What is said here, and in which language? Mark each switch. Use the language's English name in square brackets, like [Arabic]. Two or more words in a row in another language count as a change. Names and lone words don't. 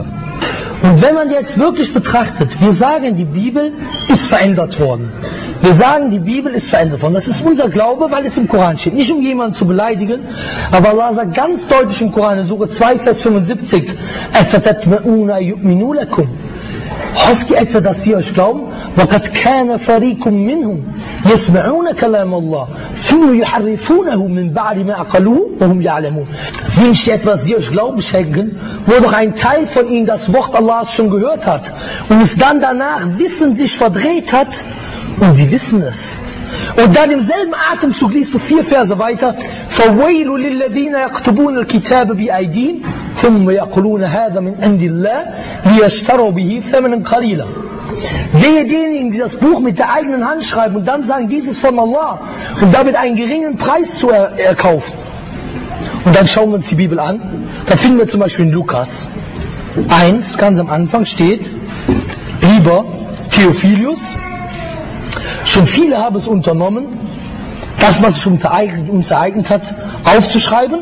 [German] Und wenn man jetzt wirklich betrachtet, wir sagen, die Bibel ist verändert worden. Wir sagen, die Bibel ist verändert worden. Das ist unser Glaube, weil es im Koran steht. Nicht um jemanden zu beleidigen, aber Allah sagt ganz deutlich im Koran, in Sure 2, Vers 75, hofft ihr etwa, dass sie euch glauben? [Arabic] وَقَدْ كَانَ فَرِيقٌ مِّنْهُمْ يَسْمَعُونَ كَلَامَ اللَّهِ ثُمَّ يُحَرِّفُونَهُ مِنْ بَعْدِ مَا عَقَلُوهُ وَهُمْ يَعْلَمُونَ. [German] Wünscht ihr etwas, sie euch Glauben schenken, wo doch ein Teil von ihnen das Wort Allahs schon gehört hat und es dann danach wissentlich verdreht hat und sie wissen es. Und dann im selben Atemzug liest du 4 Verse weiter, [Arabic] فَوَيْلُ لِلَّذِينَ يَكْتُبُونَ الْكِتَابَ بِأَيْدِيهِمْ ثُمَّ يَقُولُونَ هَذَا مِنْ عِنْدِ اللَّهِ لِيَشْتَرُوا بِهِ ثَمَنًا قَلِيلًا. [German] Wehe denjenigen, die das Buch mit der eigenen Hand schreiben und dann sagen, dies ist von Allah und damit einen geringen Preis zu erkaufen. Und dann schauen wir uns die Bibel an. Da finden wir zum Beispiel in Lukas 1, ganz am Anfang steht, lieber Theophilus, schon viele haben es unternommen, das, was sich uns ereignet hat, aufzuschreiben.